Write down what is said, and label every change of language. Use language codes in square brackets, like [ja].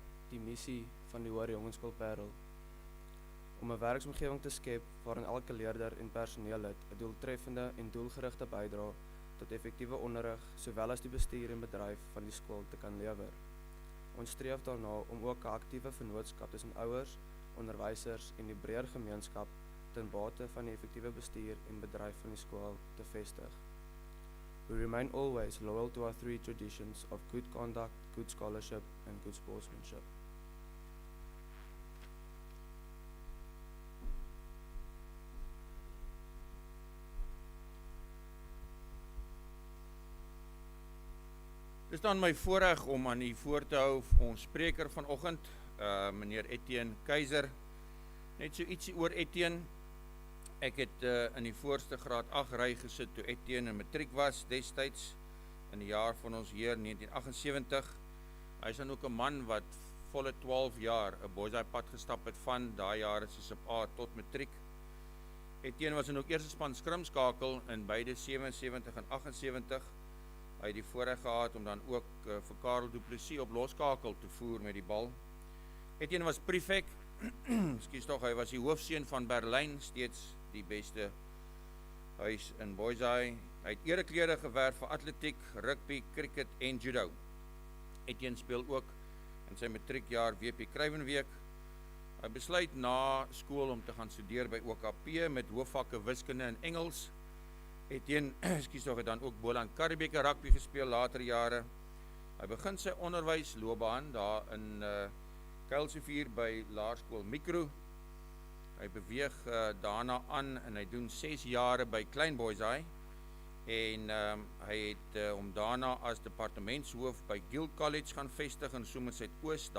[af] Die missie van die Hoër Jongensskool Parel om 'n werksomgewing te skep waarin elke leerder en personeellid 'n doeltreffende en doelgerigte bydrae tot effektiewe onderrig sowel as die bestuur en bedryf van die skool te kan lewer. Ons streef daarna om ook 'n aktiewe vennootskap tussen ouers, onderwysers en die breër gemeenskap ten bate van die effektiewe bestuur en bedryf van die skool te vestig. [en] We remain always loyal to our three traditions of good conduct, good scholarship and good sportsmanship. [af] Dit is dan my voorreg om aan u voor te hou ons spreker vanoggend, meneer Etienne Keiser. Net so ietsie oor Etienne. Ek het in die voorste graad 8 ry gesit toe Etienne in matriek was, destyds in die jaar van ons Heer 1978. Hy is dan ook 'n man wat volle 12 jaar 'n boysy pad gestap het van daai jare soos op A tot matriek. Etienne was dan ook eerste span skrimskakel in beide 77 en 78. Hy het die voorreg gehad om dan ook vir Karel Du Plessis op loskakel te voer met die bal. Etienne was prefek, ekskuus tog, hy was die hoofseun van Berlyn, steeds die beste huis in boysy. Hy het ereklere gewerf vir atletiek, rugby, cricket en judo. Etienne speel ook in sy matriekjaar WP Kruiwenweek. Hy besluit na skool om te gaan studeer by OKP met hoofvakke wiskunde en Engels. Etienne, het dan ook Boland Karibeker rugby gespeel later jare. Hy begin sy onderwysloopbaan daar in Kuilsevier by Laerskool Mikro. Hy beweeg daarna aan en hy doen 6 jare by Klein Boysy en hy het om daarna as departementshoof by Guild College gaan vestig in Somerset-Oos.